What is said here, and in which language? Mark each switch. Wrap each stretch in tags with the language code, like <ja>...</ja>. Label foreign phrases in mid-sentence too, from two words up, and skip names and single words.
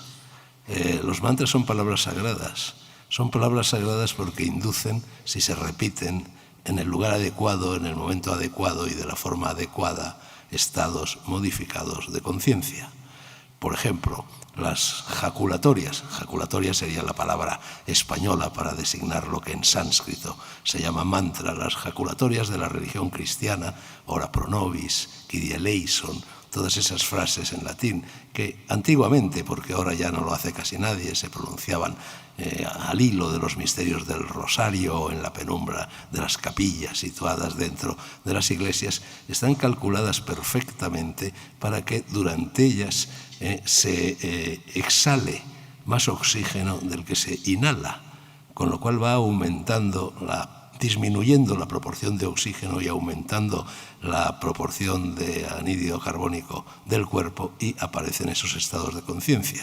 <es>Los mantras son palabras sagradas. Son palabras sagradas porque inducen, si se repiten en el lugar adecuado, en el momento adecuado y de la forma adecuada, estados modificados de conciencia. Por ejemplo, las jaculatorias. Jaculatoria sería la palabra española para designar lo que en sánscrito se llama mantra. Las jaculatorias de la religión cristiana,</es> <la>ora pro nobis,</la> <el>Kyrie eleison,</el> <es>todas esas frases en latín que antiguamente, porque ahora ya no lo hace casi nadie, se pronunciaban al hilo de los misterios del rosario o en la penumbra de las capillas situadas dentro de las iglesias, están calculadas perfectamente para que durante ellas se exhale más oxígeno del que se inhala, con lo cual va disminuyendo la proporción de oxígeno y aumentando la proporción de anhídrido carbónico del cuerpo y aparecen esos estados de conciencia.</es>